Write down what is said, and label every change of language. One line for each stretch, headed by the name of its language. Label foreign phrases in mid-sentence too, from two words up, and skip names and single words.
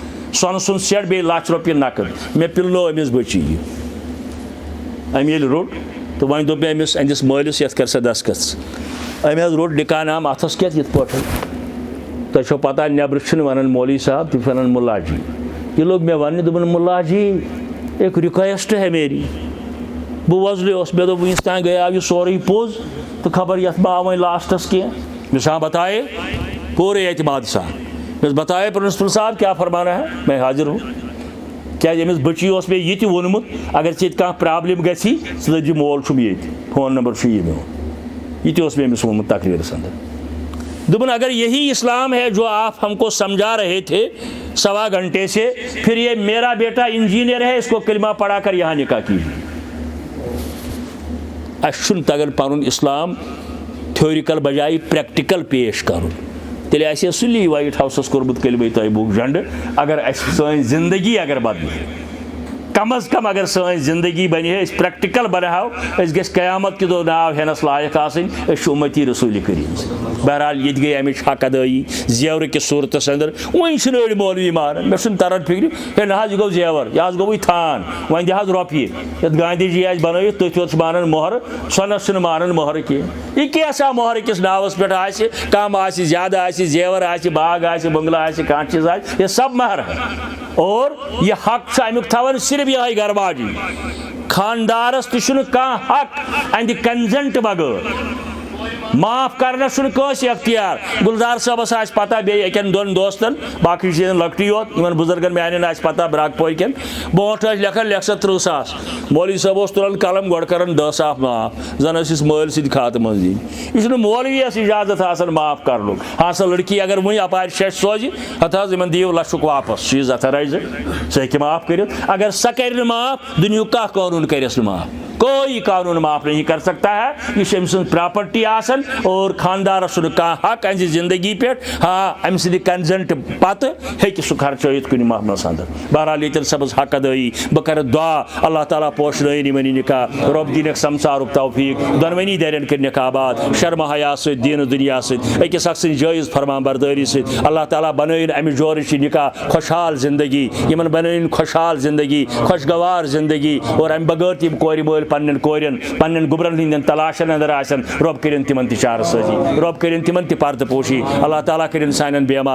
Kashmiri: سۄنہٕ سُنٛد سیٹ بیٚیہِ لَچھ رۄپیہِ نقد مےٚ پِلنو أمِس بٔچی یہِ أمۍ ییٚلہِ روٚٹ تہٕ وۄنۍ دوٚپ مےٚ أمِس أہنٛدِس مٲلِس یَتھ کر سا دسخط أمۍ حظ روٚٹ نِکاح نام اَتھَس کٮ۪تھ یِتھ پٲٹھۍ تۄہہِ چھو پتہ نٮ۪برٕ چھِنہٕ وَنان مولوی صاحب تِم چھِ وَنان مُلا جی یہِ لوٚگ مےٚ وَننہِ دوٚپُن مُلا جی
Urdu: ایک رِکویسٹ ہے میری
Kashmiri: بہٕ وۄزلیوس مےٚ دوٚپ وٕنیُس تانۍ گٔیاو یہِ سورُے پوٚز تہٕ خبر یَتھ ما آو وۄنۍ لاسٹَس کینٛہہ مےٚ سا بتایے پوٗرٕ اعتماد سان مےٚ بتایے پرنسپل صاحب
Urdu: کیٛاہ فرمانا ہے میں حاضر ہوں
Kashmiri: کیٛازِ أمِس بٔچی اوس مےٚ یہِ تہِ ووٚنمُت اگر ژےٚ ییٚتہِ کانٛہہ پرٛابلِم گژھی ژٕ دٔپزِ مول چھُم ییٚتہِ فون نمبر چھُ یہِ میون یہِ تہِ اوس مےٚ أمِس ووٚنمُت تقریٖرَس اندر دوٚپُن
Urdu: اگر یہی اسلام ہے جو آپ ہم کو سمجھا رہے تھے 1.25 گھنٹے سے پھر یہ میرا بیٹا انجینئر ہے اس کو کلمہ پڑھا کر یہاں نکاح کیجیے
Kashmiri: اَسہِ چھُنہٕ تگان پَنُن اِسلام تھیورِکل بجایہِ پرٛٮ۪کٹِکل پیش کَرُن تیٚلہِ آسہِ ہے سُلی وایٹ ہاوسَس کوٚرمُت کلمہ طیبُک جنڈٕ اگر اَسہِ سٲنۍ زندگی اگر بدلہِ کم از کم اگر سٲنۍ زندگی بنہِ ہے أسۍ پرٛٮ۪کٹِکل بناوو أسۍ گژھِ قیامت کہِ دۄہ ناو ہٮ۪نَس لایق آسٕنۍ أسۍ چھِ اُمتی رسوٗلِ کریٖم بہرحال ییٚتہِ گٔے اَمِچ حق ادٲیی زیورٕ کِس صوٗرتَس اندر وۄنۍ چھِنہٕ أڑۍ مولوی مانان مےٚ چھُنہٕ تران فِکرِ ہے نہ حظ یہِ گوٚو زیور یہِ حظ گوٚوٕے تھان وۄنۍ دِ حظ رۄپیہِ یَتھ گاندھی جی آسہِ بنٲوِتھ تٔتھۍ یوت چھِ مانان مۄہرٕ سۄنَس چھِنہٕ مانان مۄہرٕ کینٛہہ یہِ کیٛاہ مۄہرٕ کِس ناوَس پٮ۪ٹھ آسہِ کَم آسہِ زیادٕ آسہِ زیور آسہِ باغ آسہِ بنگلہٕ آسہِ کانٛہہ چیٖز آسہِ یہِ سب مہر اور یہِ حق چھُ امیُک تھاوان صرف یِہوٚے گھر واجی خاندارس تہِ چھُنہٕ کانٛہہ حق اَہنٛدِ کنزنٹ بغٲر معاف کرنس چھُنہٕ کٲنٛسہِ اختیار گُلزار صٲبس آسہِ پتہ بیٚیہِ أکٮ۪ن دۄن دوستن باقٕے چھِ لۄکٹی یوت یِمن بُزرگن میانٮ۪ن آسہِ پتہ براک پورِ کٮ۪ن برونٛٹھ ٲسۍ لیکھان لیکھ سا 30,000 مولوی صٲب اوس تُلان قلم گۄڈٕ کران 10 ساس معاف زن ٲسِس مٲلۍ سۭتۍ کھاتہٕ منٛز دِنۍ یہِ چھُنہٕ مولوِیس اجازت آسان معاف کرنُک ہا سا لڑکی اگر وُنہِ اپارِ شیٚش سوزِ ہتہٕ حظ یِمن دِیِو لچھُک واپس چیٖز اتھرایزٕ سُہ ہیٚکہِ معاف کٔرِتھ اگر سۄ کرِ نہٕ معاف دُنیہُک کانٛہہ قونوٗن کریس نہٕ معاف
Urdu: کوئی قانون معاف نہیں کر سکتا ہے
Kashmiri: یہ چھِ أمۍ سٕنٛز پراپرٹی آسان اور خاندارس چھُنہٕ کانٛہہ حق اَہنٛزِ زندگی پٮ۪ٹھ ہاں اَمہِ سٕنٛدِ کنزنٹ پتہٕ ہیٚکہِ سُہ خرچٲیِتھ کُنہِ معاملس اندر بہرحال ییٚتٮ۪ن سبز حق ادٲیی بہٕ کرٕ دعا اللہ تعالیٰ پوشنٲیِن یِمن یہِ نکاح رۄب دِنکھ سمسارُک توفیٖق دۄنوٕنی دَرٮ۪ن کٔرنکھ آباد شرمہٕ حیا سۭتۍ دیٖنہٕ دُنیا سۭتۍ أکِس اکھ سٕنٛدِ جٲیِز فرمان بردٲری سۭتۍ اللہ تعالیٰ بنٲیِن اَمہِ جورٕچ یہِ نکاح خۄشحال زندگی یِمن بنٲیِن خۄشحال زندگی خۄشگوار زندگی اور اَمہِ بغٲر تہِ یِم کورِ مٲلۍ پننٮ۪ن کورٮ۪ن پننٮ۪ن گُبرن ہٕنٛدٮ۪ن تلاشن اندر آسن رۄب کٔرِنۍ تِمن تہِ چارٕ سٲزی رۄب کٔرِنۍ تِمن تہِ پردٕ پوشی اللہ تعالیٰ کٔرِنۍ سانٮ۪ن